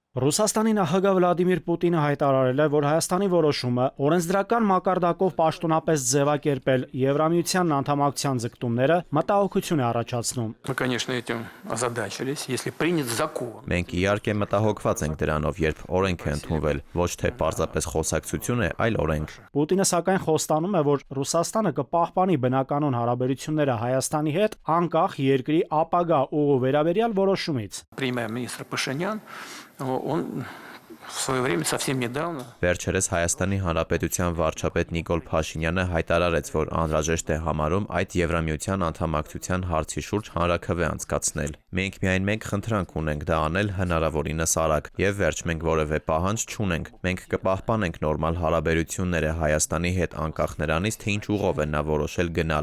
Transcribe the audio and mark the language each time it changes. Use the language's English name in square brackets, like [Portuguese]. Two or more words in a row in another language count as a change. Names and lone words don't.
[Armenian] Ռուսաստանի նախագահ Վլադիմիր Պուտինը հայտարարել է, որ Հայաստանի որոշումը օրենսդրական մակարդակով պաշտոնապես ձևակերպել Եվրամիության անդամակցության ձգտումները մտահոգություն է առաջացնում։ [Russian] Мы, конечно, этим озадачились, если принят закон. [Armenian] Մենք իհարկե մտահոգված ենք դրանով, երբ օրենք է ընդունվել, ոչ թե պարզապես խոսակցություն է, այլ օրենք։ Պուտինը սակայն խոստանում է, որ Ռուսաստանը կպահպանի բնականոն հարաբերությունները Հայաստանի հետ, անկախ երկրի ապագա ուղու վերաբերյալ որոշումից։ [Russian] Премьер-министр Пашинян, он в свое время совсем недавно [Armenian] Վերջերս Հայաստանի Հանրապետության վարչապետ Նիկոլ Փաշինյանը հայտարարեց, որ անհրաժեշտ է համարում այդ Եվրամիության անդամակցության հարցի շուրջ հանրաքվե անցկացնել։ Մենք միայն մեկ խնդրանք ունենք դա անել հնարավորինս արագ, եւ վերջ մենք որևէ պահանջ չունենք։ Մենք կպահպանենք նորմալ հարաբերությունները Հայաստանի հետ անկախ նրանից, թե ինչ ուղով է նա որոշել գնալ։